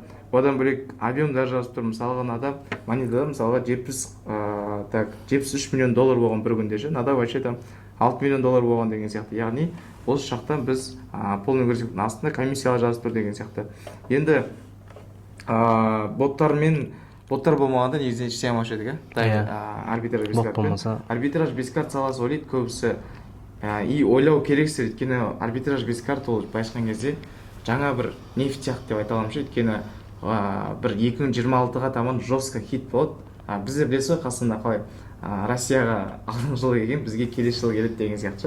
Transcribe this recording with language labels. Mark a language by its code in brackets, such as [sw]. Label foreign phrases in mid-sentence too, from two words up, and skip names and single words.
[kk] Одан бөлек объемдар жазып тұр. Мысалға мынада монетада мысалға 73 миллион доллар болған бір күнде ше, мынада [ru] вообще там [kk] 6 миллион доллар болған деген сияқты. Яғни осы жақтан біз полный графиктің астында комиссиялар жазып тұр деген сияқты. Енді боттар болмағанда негізінен істей алмаушы едік, [ru] арбитраж без карт. Арбитраж без карт [kk] саласы ойлайды көбісі. И ойлау керексіз, өйткені [ru] арбитраж без карт [kk] ол байшқан кезде жаңа бір нефть сияқты деп айта аламын, өйткені бір 2026-ға таман жестко хит болады. Бізде білесіз ғой Қазақстанда қалай Россияға алдыңғы жылы келген, бізге келесі жылы келеді деген сияқты.